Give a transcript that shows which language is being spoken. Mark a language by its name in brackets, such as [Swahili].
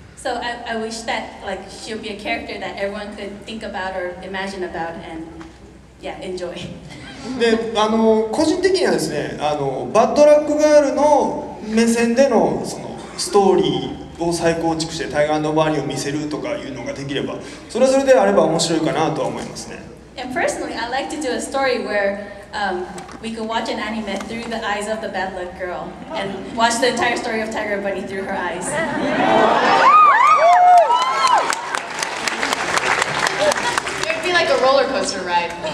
[English] So I wish that like she would be a character that everyone could think about or imagine about and enjoy. [Japanese] で、個人的にはですね、バッドラックガールの目線でのそのストーリーを再構築してタイガー&バーニーを見せるとかいうのができれば、それはそれであれば面白いかなとは思いますね。 [English] And personally, I like to do a story where we could watch an anime through the eyes of the bad luck girl and watch the entire story of Tiger Bunny through her eyes. It would be like a roller coaster ride.